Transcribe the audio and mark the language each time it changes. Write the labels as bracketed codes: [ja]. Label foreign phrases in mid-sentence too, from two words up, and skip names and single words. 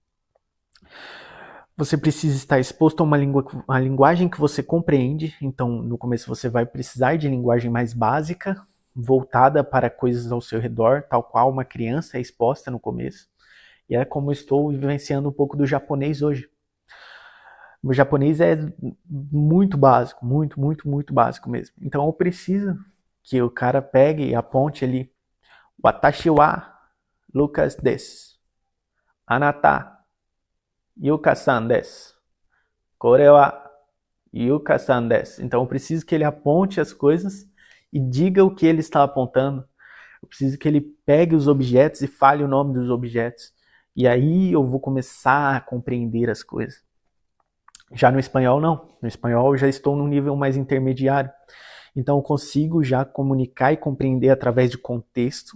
[pt] Você precisa estar exposto a uma linguagem que você compreende, então no começo você vai precisar de linguagem mais básica, voltada para coisas ao seu redor, tal qual uma criança é exposta no começo. E é como eu estou vivenciando um pouco do japonês hoje. O japonês é muito básico, muito básico mesmo. Então eu preciso que o cara pegue e aponte ali [ja] 私はルーカスです. あなたユカさんです. これはユカさんです. [pt] Então eu preciso que ele aponte as coisas e diga o que ele está apontando. Eu preciso que ele pegue os objetos e fale o nome dos objetos. E aí eu vou começar a compreender as coisas. Já no espanhol, não. No espanhol eu já estou num nível mais intermediário. Então eu consigo já comunicar e compreender através de contexto.